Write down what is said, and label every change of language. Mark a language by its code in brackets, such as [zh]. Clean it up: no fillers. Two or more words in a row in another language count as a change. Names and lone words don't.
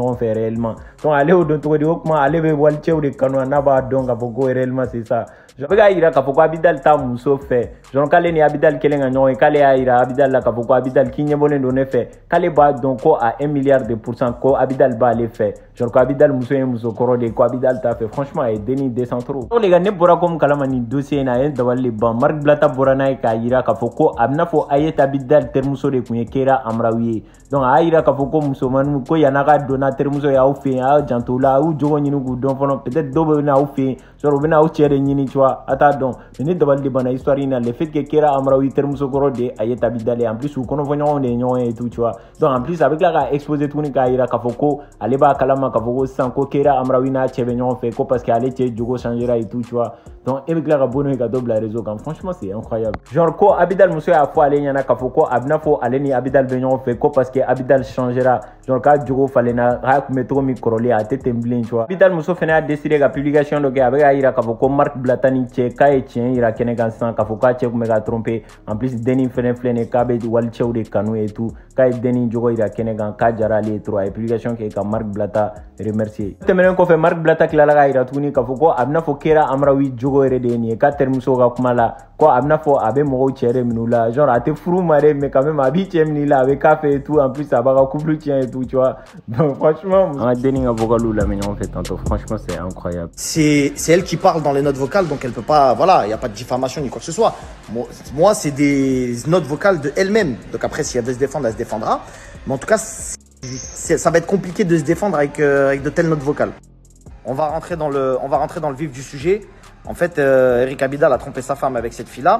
[bm] ɲɔgɔn fɛ réellement donc ale y'o dɔn cogo di o kuma ale bɛ walicɛw de kanu n'a b'a dɔn k'a fɔ ko [fr] réellement c'est ça je [bm] bɛ k'a yira k'a fɔ ko Abidal t'a muso fɛ genre k'ale ni Abidal kɛlen ka ɲɔgɔn ye k'ale y'a yira Abidal la k'a fɔ ko Abidal k'i ɲɛbɔlen don ne fɛ k'ale b'a dɔn ko [fr] à 1 milliard de pourcent [bm] ko Abidal b'ale fɛ genre ko Abidal muso ye muso kɔrɔ de ye ko Abidal t'a fɛ franchement a ye denni [fr] descend trop donc les gars [bm] ne bɔra comme kalama nin dossier in na a ye dabali de ban Marc Blata bɔra n'a ye k'a yira k'a fɔ ko a bɛna fɔ Ayet Abidal terimuso de tun ye Keira Amraoui ye donc a y'a yira k'a fɔ ko musomaninw ko yan'a ka don n'a terimuso ye aw fɛ yen a y'aw janto o la a y'u jogo ɲini k'u dɔn fɔlɔ peut-être dɔw bɛ na aw fɛ yen genre u bɛna aw cɛ de ɲini [fr] tu vois [bm] a t'a dɔn mais ne dabali de banna histoire in na [fr] le fait que [bm] Keira Amraoui terimuso kɔrɔ de Ayet Abidal ye [fr] en plus [bm] u kɔnɔfɔɲɔgɔnw de ye ɲɔgɔn ye [fr] et tout tu vois donc en plus [bm] a bɛ tila k'a exposer tuguni k'a yira k'a fɔ ko ale b'a kalama k'a fɔ ko sisan ko Keira Amraoui n'a cɛ bɛ ɲɔgɔn fɛ ko [fr] parce que [bm] ale cɛ jogo changera [fr] et tout tu vois donc [bm] e bɛ tila ka bɔ n'o ye ka dɔ bila réseau kan [fr] franchement c'est incroyable [bm] genre ko Abidal muso y'a fɔ ale ɲɛna k'a fɔ ko a bɛna fɔ ale ni Abidal bɛ ɲɔgɔn fɛ ko [fr] parce que [bm] Abidal changera genre k'a jogo falenna k'a tun bɛ cogo min kɔrɔlen a tɛ ten bilen [fr] tu vois [bm] Abidal muso fɛnɛ y'a décidé ka publication dɔ kɛ a bɛ k'a yira k'a fɔ ko Marc Blata ni cɛ k'a ye tiɲɛ yira kɛnɛ kan sisan k'a fɔ k'a cɛ tun bɛ ka tromper [fr] en plus [bm] denni fɛnɛ filɛ nin ye k'a bɛ walicɛw de kanu [fr] et tout [bm] k'a ye denni jogo yira kɛnɛ kan k'a diyara ale ye trop a ye publication kɛ ka Marc Blata remercier tɛmɛnen kɔfɛ Marc Blata tilala k'a yira tuguni k'a fɔ ko a bɛna fɔ Keira Amraoui jogo yɛrɛ de ye nin ye k'a terimuso ka kuma la ko a bɛna fɔ a bɛ mɔgɔw cɛ de minɛ u la genre a tɛ furu ma dɛ [fr] mais quand même [bm] a b'i cɛ minɛ i la a bɛ k'a fɛ [fr] et tout en plus [bm] a b'a ka couple tiɲɛ [fr] et tout tu vois donc franchement [bm] an ka denni ka vocaliw lamɛn ɲɔgɔn fɛ tantôt [fr] franchement c'est incroyable c'est elle qui parle dans les notes vocales donc elle peut pas voilà il y a pas de diffamation ni quoi que ce soit moi c'est des notes vocales de elle-même donc après si elle veut se défendre elle se défendra mais en tout cas ça va être compliqué de se défendre avec de telles notes vocales. On va rentrer dans le vif du sujet. En fait, Eric Abidal a trompé sa femme avec cette fille-là.